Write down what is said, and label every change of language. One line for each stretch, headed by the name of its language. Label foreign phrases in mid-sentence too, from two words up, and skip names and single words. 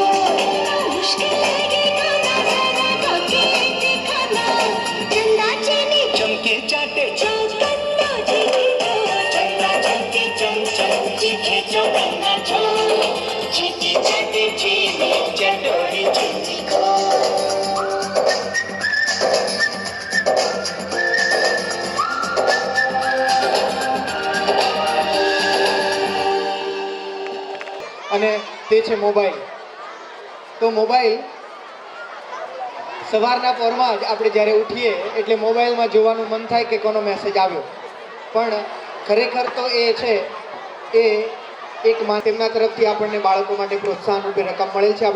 Hindi: मुश्किल लगेगा ना ज़रा पके दिखाना, चंदा चीनी चमके चाटे चौकन्ना चीनी को। चंदा के चम चम चीखे चौबन्ना चौक, जीती जाते चीनी चटोरी चीनी को।
Gujarati: અને તે છે મોબાઈલ. તો મોબાઈલ સવારના પહોરમાં જ આપણે જ્યારે ઉઠીએ એટલે મોબાઈલમાં જોવાનું મન થાય કે કોનો મેસેજ આવ્યો, પણ ખરેખર તો એ છે એ એક તેમના તરફથી આપણને બાળકો માટે પ્રોત્સાહન રૂપે રકમ મળેલ છે.